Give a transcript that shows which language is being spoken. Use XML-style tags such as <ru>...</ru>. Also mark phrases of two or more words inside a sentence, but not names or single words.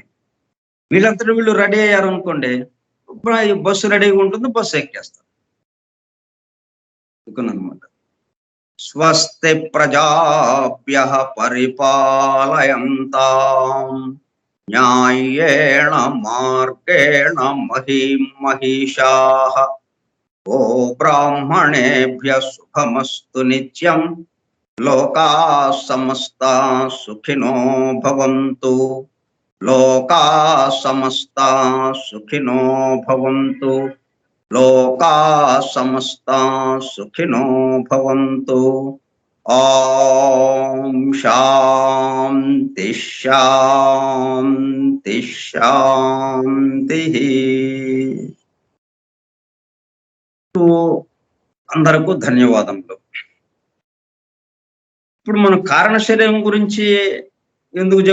<te>వీళ్ళంతటా వీళ్ళు రెడీ అయ్యారు అనుకోండి, బస్సు రెడీగా ఉంటుంది, బస్సు ఎక్కేస్తారు అనమాట.</te> <sa>స్వస్తి ప్రజాభ్యః పరిపాలయంతాం న్యాయేణ మార్గేణ మహీం మహిషాః. ఓ బ్రాహ్మణేభ్యః శుభమస్తు నిత్యం. లోకాః సమస్తాః సుఖినో భవంతు. లోకాః సమస్తాః సుఖినో భవంతు. లోకాః సమస్తాః సుఖినో భవంతు. ఓం శాంతి శాంతి శాంతి.</sa> <te>అందరకు ధన్యవాదములు. ఇప్పుడు మనం కారణ శరీరం గురించి ఎందుకు చెప్పుకుంటున్నాము?</te>